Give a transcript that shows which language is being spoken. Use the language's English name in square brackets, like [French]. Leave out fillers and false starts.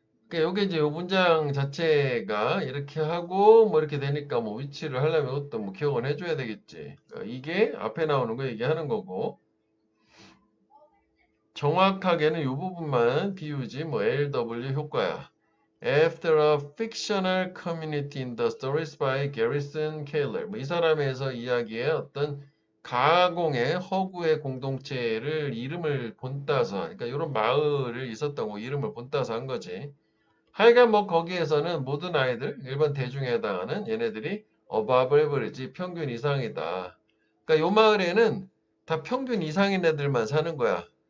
[Korean] 그러니까 요게 이제 요 문장 자체가 이렇게 하고 뭐 이렇게 되니까 뭐 위치를 하려면 이것도 뭐 기억은 해줘야 되겠지. 그러니까 이게 앞에 나오는 거 얘기하는 거고 정확하게는 이 부분만 비우지 뭐 LW 효과야. [English] After a fictional community in the stories by Garrison Keillor. [Korean] 뭐 이 사람에서 이야기의 어떤 가공의 허구의 공동체를 이름을 본따서 그러니까 이런 마을을 있었던 거 이름을 본따서 한 거지. 하여간 뭐 거기에서는 모든 아이들 일반 대중에 해당하는 얘네들이 above average 평균 이상이다. 그러니까 요 마을에는 다 평균 이상인 애들만 사는 거야.